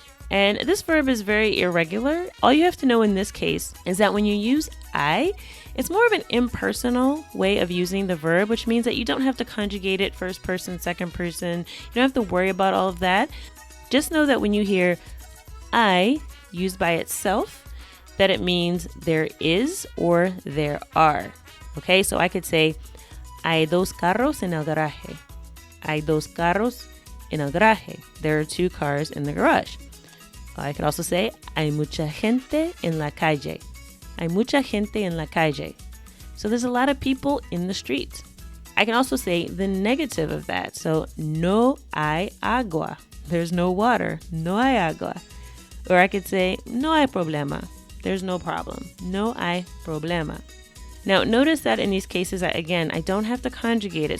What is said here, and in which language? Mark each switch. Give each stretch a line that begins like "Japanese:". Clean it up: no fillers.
English: And this verb is very irregular. All you have to know in this case is that when you use I, it's more of an impersonal way of using the verb, which means that you don't have to conjugate it first person, second person. You don't have to worry about all of that. Just know that when you hear I used by itself, that it means there is or there are. Okay, so I could say,
Spanish: hay dos carros en el garaje. Hay dos carros en el garaje.
English: There are two cars in the garage. I could also say,
Spanish: hay mucha gente en la calle. Hay mucha gente en la calle.
English: So there's a lot of people in the street. I can also say the negative of that.
Spanish: So, no hay agua.
English: There's no water.
Spanish: No hay agua.
English: Or I could say,
Spanish: no hay problema.
English: There's no problem.
Spanish: No hay problema.
English: Now, notice that in these cases, again, I don't have to conjugate it.